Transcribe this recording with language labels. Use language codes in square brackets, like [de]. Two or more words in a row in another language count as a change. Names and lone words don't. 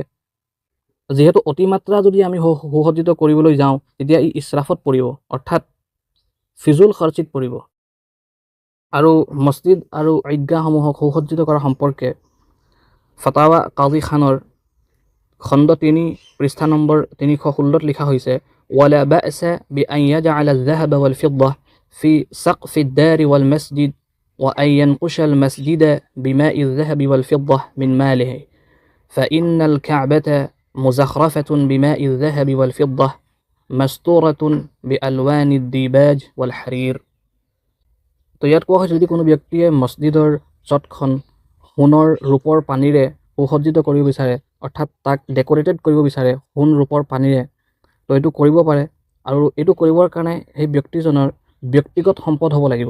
[as] যিহেতু অতিমাত্ৰা যদি আমি সুসজ্জিত কৰিবলৈ যাওঁ তেতিয়া ই ইছৰাফত পৰিব, অৰ্থাৎ ফিজুল খৰচিত পৰিব। আৰু মছজিদ আৰু ঈদগাহসমূহক সুসজ্জিত কৰা সম্পৰ্কে ফতাৱা কাজী খানৰ খণ্ড 3 পৃষ্ঠা নম্বৰ 316 লিখা হৈছে, [ar] ولا بأس بأن يجعل الذهب والفضة في سقف الدار والمسجد وأن ينقش المسجد بماء الذهب والفضة من ماله فإن الكعبة مزخرفة بماء الذهب والفضة مستورة بألوان الديباج والحرير. [as] তো ইয়াত কোৱা হয় যদি কোনো ব্যক্তিয়ে মছজিদৰ চটখন সোণৰ ৰূপৰ পানীৰে সুসজ্জিত কৰিব বিচাৰে, অৰ্থাৎ তাক ডেকৰেটেড কৰিব বিচাৰে সোণ ৰূপৰ পানীৰে, তো এইটো কৰিব পাৰে। আৰু এইটো কৰিবৰ কাৰণে সেই ব্যক্তিজনৰ ব্যক্তিগত সম্পদ হ'ব লাগিব।